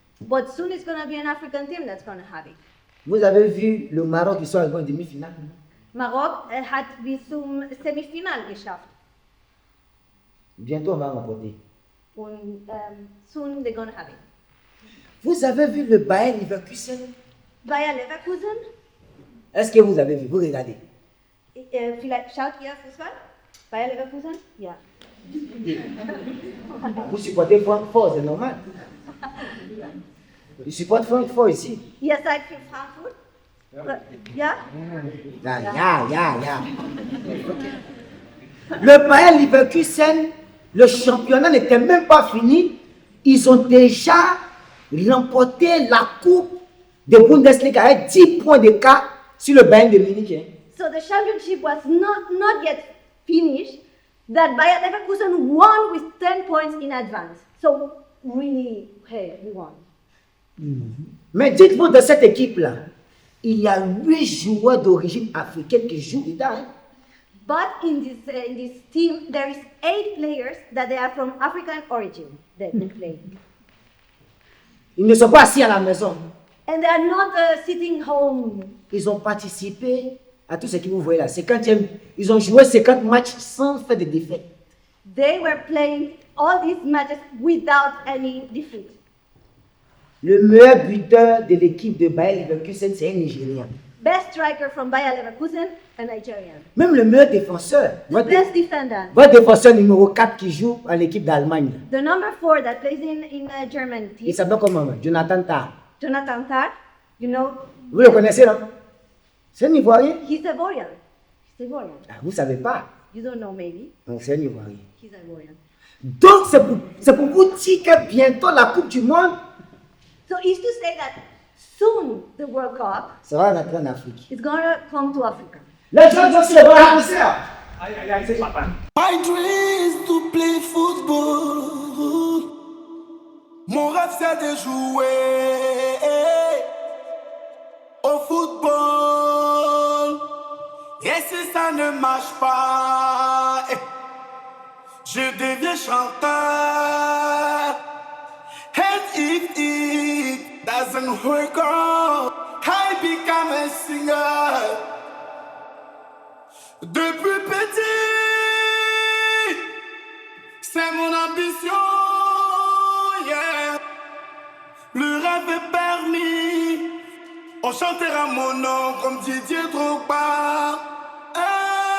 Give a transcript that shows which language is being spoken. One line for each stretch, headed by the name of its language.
English: But soon it's going to be an African team that's going to have it.
French: Vous avez vu le Maroc qui sont arrivés en demi-finale?
German: Maroc hat bis zum Semifinal geschafft.
French: Bientôt, on va remporter.
English: Und soon they're going to have it.
French: Vous avez vu le Bayer Leverkusen? Bayer Leverkusen? Est-ce que vous avez vu? Vous regardez.
German: Vielleicht schaut ihr Fußball? Bayer Leverkusen? Ja.
French: Vous supportez Francfort, c'est normal. Je supporte Francfort ici.
German: Ihr seid für Frankfurt? Ja? Ja.
French: Le Bayer Leverkusen, le championnat n'était même pas fini. Ils ont déjà remporté la coupe de Bundesliga avec 10 points d'écart sur le Bayern de Munich.
English: So the championship was not yet finished. That Bayer Leverkusen won with 10 points in advance. So really, hey, we won.
French: Mais dites-vous, de cette équipe-là, il y a 8 joueurs d'origine africaine qui jouent dedans.
English: But in this team, there is 8 players that they are from African origin that they play.
French: Ils ne sont pas assis à la maison.
English: And they are not sitting home.
French: Ils ont participé à tout ce que vous voyez là. Ils ont joué 50 matchs sans faire de défaite.
English: They were playing all these matches without any defeat.
French: Le meilleur buteur de l'équipe de Bayer Leverkusen, c'est un Nigérien.
English: Best striker from Bayer Leverkusen, a Nigerian.
French: Même le meilleur défenseur.
English: Best defender.
French: Votre défenseur numéro 4 qui joue à l'équipe d'Allemagne.
English: The number 4 that plays in a German team.
French: Il s'appelle comment? Jonathan Tah.
English: Jonathan Tah, you know.
French: Vous le connaissez, non? C'est un Ivoirien?
English: He's Ivorian.
French: Ah, vous ne savez pas?
English: You don't know maybe.
French: Donc c'est un Ivoirien.
English: He's Ivorian.
French: Donc c'est pour vous dire que bientôt la Coupe du Monde.
English: So it's to say that soon the World Cup.
French: Ça va rentrer en Afrique.
English: It's gonna come to Africa.
French: Les gens c'est bon à aïe, c'est papa.
English: My dream is to play football.
French: Mon rêve c'est de jouer au football. Et si ça ne marche pas, je deviens chanteur.
English: And if it doesn't work out, I become a singer.
French: Depuis petit, c'est mon ambition, yeah. Le rêve est permis, on chantera mon nom comme Didier Drogba.